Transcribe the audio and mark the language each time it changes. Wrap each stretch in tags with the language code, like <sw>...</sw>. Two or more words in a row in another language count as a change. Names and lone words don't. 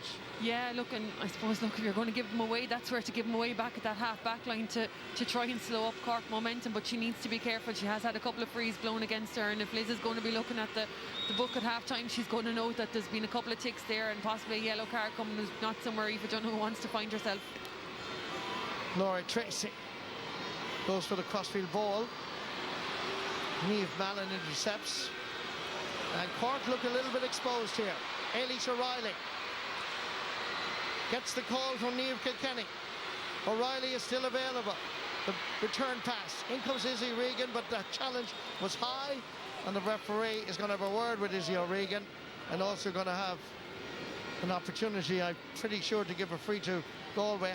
<en>Yeah, look, and I suppose, look, if you're going to give them away, that's where to give them away back at that half-back line to try and slow up Cork momentum, but she needs to be careful. She has had a couple of frees blown against her, and if Liz is going to be looking at the book at half-time, she's going to note that there's been a couple of ticks there and possibly a yellow card coming, who's not somewhere Aoife Donoghue wants to find herself. Laura Tracy goes for the crossfield ball. Niamh Mallon intercepts. And Cork look a little bit exposed here. Ailís O'Reilly gets the call from Niamh Kilkenny. O'Reilly is still available. The return pass. In comes Izzy Regan, but the challenge was high, and the referee is going to have a word with Izzy O'Regan, and also going to have an opportunity, I'm pretty sure, to give a free to Galway.</en>